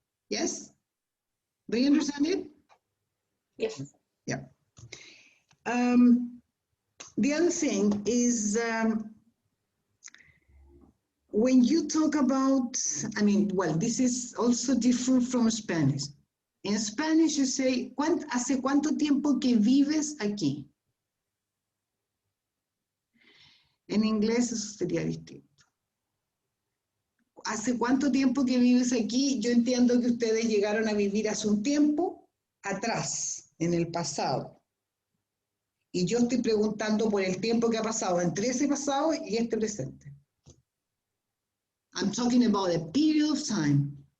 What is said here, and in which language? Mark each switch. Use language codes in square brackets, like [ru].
[en] Yes? Do you understand it? Yes. Yeah. The other thing is when you talk about, I mean, well, this is also different from Spanish. In Spanish you say, [es] ¿hace cuánto tiempo que vives aquí? En inglés eso sería distinto. ¿hace cuánto tiempo que vives aquí? Yo entiendo que ustedes llegaron a vivir hace un tiempo atrás, en el pasado. Y yo estoy preguntando por el tiempo que ha pasado entre ese pasado y este presente. [en] I'm talking about a period of time.